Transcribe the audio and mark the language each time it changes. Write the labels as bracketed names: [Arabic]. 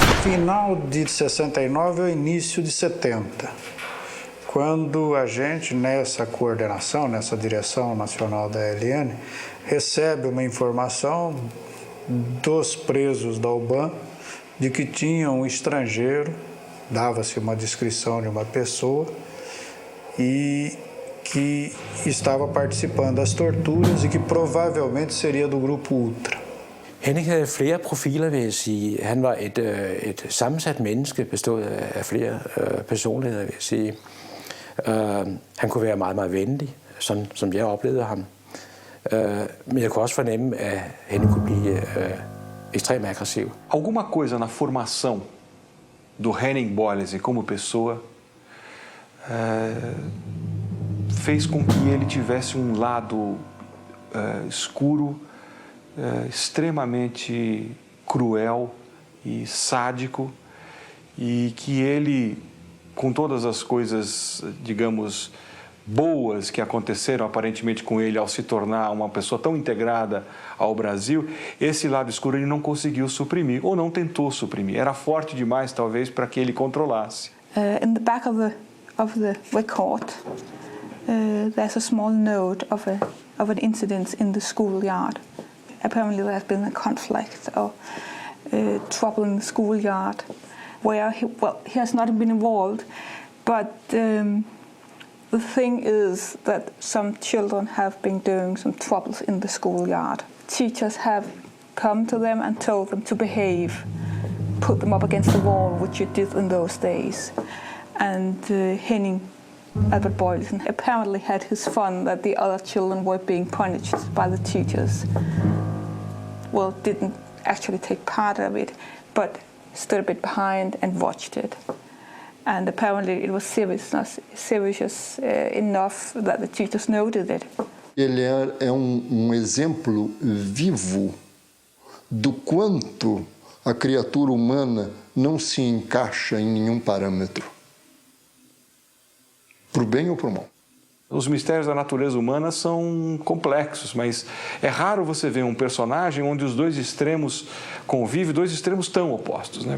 [Portuguese] Final de 69 ou início de 70, quando a gente, nessa coordenação, nessa direção nacional da ELN, recebe uma informação dos presos da UBAN de que tinha um estrangeiro, dava-se uma descrição de uma pessoa e que estava participando das torturas e que provavelmente seria do grupo Ultra. [Danish] Henning havde flere profiler, vil jeg sige. Han var et sammensat menneske, bestået af flere personligheder, vil jeg sige. Han kunne være meget, meget venlig, sådan som jeg oplevede ham. Men jeg kunne også fornemme, at Henning kunne blive [Portuguese] extremamente agressivo. Alguma coisa na formação do Henning Boyles como pessoa fez com que ele tivesse um lado escuro, extremamente cruel e sádico, e que ele, com todas as coisas, digamos, boas que aconteceram aparentemente com ele ao se tornar uma pessoa tão integrada ao Brasil, esse lado escuro ele não conseguiu suprimir, ou não tentou suprimir. Era forte demais, talvez, para que ele controlasse. [English] In the back of the record, there's a small note of an incident in the schoolyard. Apparently there has been a conflict or trouble in the schoolyard where he has not been involved, but the thing is that some children have been doing some troubles in the schoolyard. Teachers have come to them and told them to behave, put them up against the wall, which you did in those days. And Henning Albert Boyleson apparently had his fun that the other children were being punished by the teachers. Well, didn't actually take part of it, but stood a bit behind and watched it. And apparently it was serious enough that the teachers noted it. [Portuguese] Ele é exemplo vivo do quanto a criatura humana não se encaixa em nenhum parâmetro, para o bem ou para o mal. Os mistérios da natureza humana são complexos, mas é raro você ver um personagem onde os dois extremos convivem, dois extremos tão opostos, né?